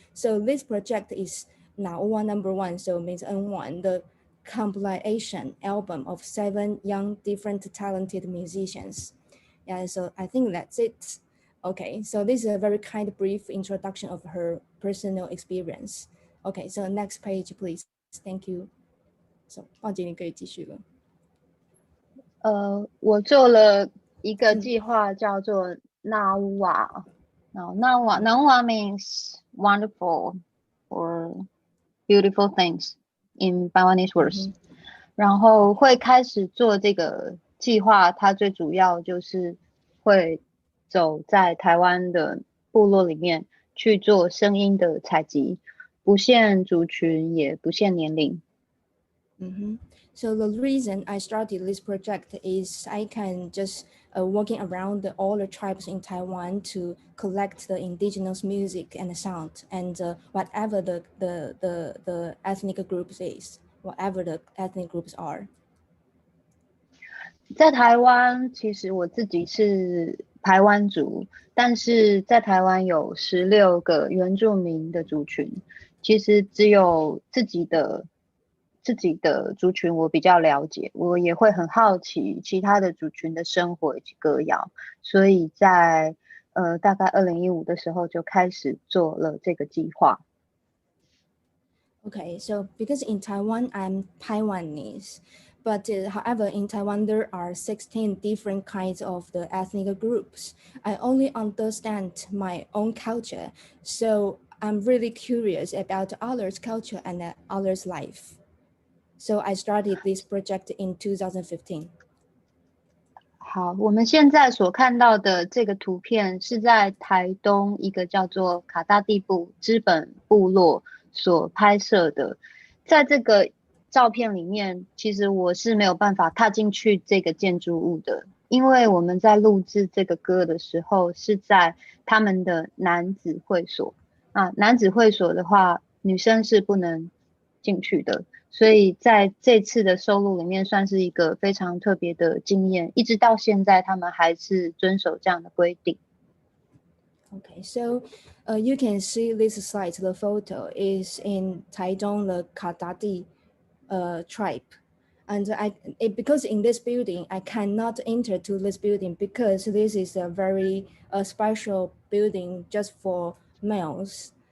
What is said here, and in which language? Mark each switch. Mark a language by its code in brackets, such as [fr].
[en] So this project is Naowa #1, so means N1, the compilation album of 7 young, different talented musicians. Yeah, so I think that's it. Okay, so this is a very kind of brief introduction of her personal experience. Okay, so next page, please. Thank you. [zh] So 鲍姐你可以继续了。我做了一个计划叫做 Nawa. [en] Nawa means wonderful or beautiful things in Taiwanese words. [zh] 然后会开始做这个计划，它最主要就是会走在台湾的部落里面去做声音的采集，不限族群，也不限年龄。 [en] So the reason I started this project is I can just walking around all the tribes in Taiwan to collect the indigenous music and sound and whatever the ethnic groups is, whatever the ethnic groups are. [zh] 在台湾，其实我自己是排湾族，但是在台湾有16个原住民的族群，其实只有自己的族群我比较了解，我也会很好奇其他的族群的生活以及歌谣，所以在大概2015的时候就开始做了这个计划。 [en] Okay, so because in Taiwan I'm Taiwanese, but however in Taiwan there are 16 different kinds of the ethnic groups. I only understand my own culture, so I'm really curious about others' culture and others' life. So I started this project in 2015. [zh] 好，我们现在所看到的这个图片是在台东一个叫做卡大地部知本部落所拍摄的。在这个照片里面，其实我是没有办法踏进去这个建筑物的，因为我们在录制这个歌的时候是在他们的男子会所啊，男子会所的话，女生是不能进去的。所以在这次的收录里面，算是一个非常特别的经验，一直到现在，他们还是遵守这样的规定。 [en] Okay, so you can see this slide. The photo is in Taitung, the Kadadi tribe. And because in this building, I cannot enter to this building because this is a very special building just for males.